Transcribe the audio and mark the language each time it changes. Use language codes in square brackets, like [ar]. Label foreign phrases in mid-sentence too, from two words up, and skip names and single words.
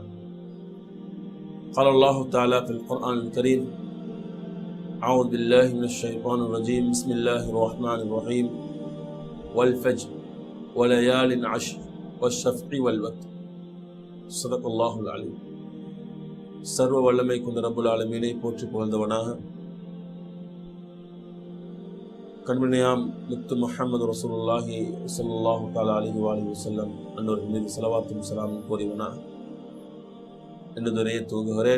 [ar] قال الله تعالى في القرآن الكريم، أعوذ بالله من الشيطان الرجيم. بسم الله الرحمن الرحيم. والفجر وليال عشر والشفع والوتر. صدق الله العليم. [ta] சர்வ வல்லமை கொண்ட [ar] رب العالمين [ta] போற்றி புகழ்ந்தவனாக, கண்மணியாம் முத்து முஹம்மது [ar] رسول الله صلى الله تعالى عليه وسلم [ta] அன்னவர்கள் மீது ஸலவாத்தும் ஸலாமும் கூறியவனாக என்று துணையை தூங்குகிறேன்.